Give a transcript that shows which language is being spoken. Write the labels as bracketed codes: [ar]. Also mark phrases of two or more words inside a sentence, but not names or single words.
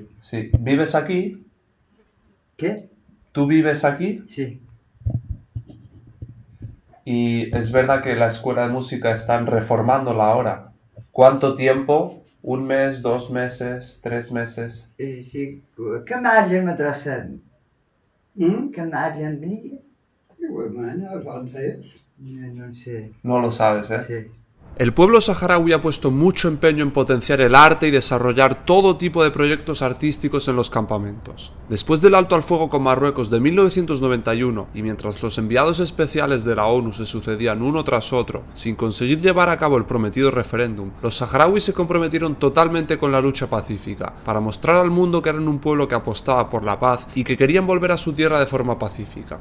[es] Sí. ¿Vives aquí? ¿Qué? ¿Tú vives aquí? Sí. Y es verdad que la escuela de música están reformándola ahora. ¿Cuánto tiempo? ¿Un mes, 2 meses, 3 meses? Sí. [ar] كم عاد المدرسة؟ كم عاد البنية؟ [es] No sé. No lo sabes, ¿eh? Sí. El pueblo saharaui ha puesto mucho empeño en potenciar el arte y desarrollar todo tipo de proyectos artísticos en los campamentos. Después del alto al fuego con Marruecos de 1991, y mientras los enviados especiales de la ONU se sucedían uno tras otro, sin conseguir llevar a cabo el prometido referéndum, los saharauis se comprometieron totalmente con la lucha pacífica, para mostrar al mundo que eran un pueblo que apostaba por la paz y que querían volver a su tierra de forma pacífica.